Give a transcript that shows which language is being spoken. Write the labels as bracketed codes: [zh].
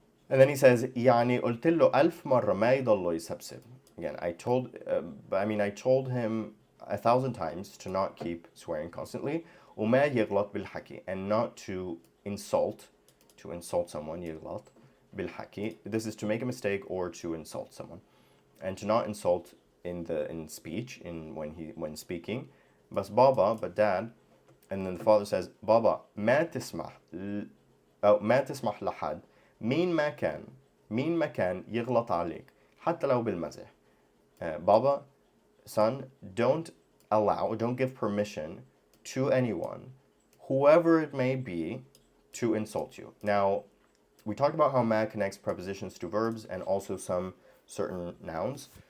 [en] And then he says, [ar] يعني قلت له 1000 مرة ما يضل يسبسب. [en] Again, I told him 1,000 times to not keep swearing constantly. [ar] وما يغلط بالحكي, [en] and not to insult someone. [ar] يغلط بالحكي. [en] This is to make a mistake or to insult someone, and to not insult in speech, when speaking. But dad, and then the father says, Baba, [ar] ما تسمح لحد مين ما كان يغلط عليك حتى لو بالمزح. [en] Baba, son, don't give permission to anyone, whoever it may be, to insult you. Now, we talked about how ma connects prepositions to verbs and also some certain nouns.